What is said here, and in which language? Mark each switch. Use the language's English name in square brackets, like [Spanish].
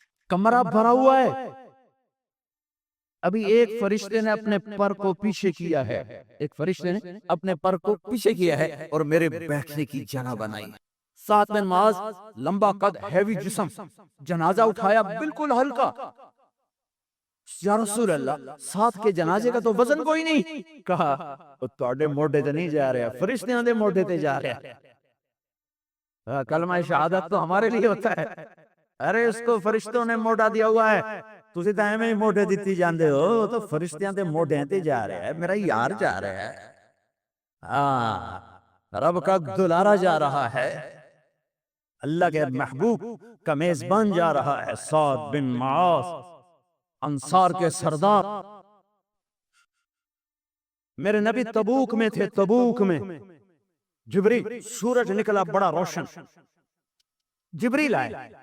[Urdu] کمرہ بھرا ہوا ہے. ابھی ایک فرشتے نے اپنے پر کو پیچھے کیا ہے، ایک فرشتے نے اپنے پر کو پیچھے کیا ہے اور میرے بیٹھنے کی جگہ بنائی. سعد بن معاذ لمبا قد، ہیوی جسم، جنازہ اٹھایا بالکل ہلکا. یا رسول اللہ سعد کے جنازے کا تو وزن کوئی نہیں. [Punjabi] کہا تواڈے موڈے تے نہیں جا رہا، فرشتیاں دے موڈے تے جا رہا. [Urdu] کلمہ شہادت تو ہمارے لیے ہوتا ہے. ارے اس کو فرشتوں نے موڈا دیا ہوا ہے، [Punjabi] تسی تو ایویں ہی موڈے دیتی جاندے ہو. تو فرشتیاں دے موڈے تے جا رہا ہے، میرا یار جا رہا ہے. [Urdu] ہاں رب کا دلارا جا رہا ہے، اللہ کے محبوب کا میزبان جا رہا ہے. سعد بن معاذ انصار کے سردار. میرے نبی تبوک میں تھے. تبوک میں جبریل، سورج نکلا بڑا روشن. جبریل آئے.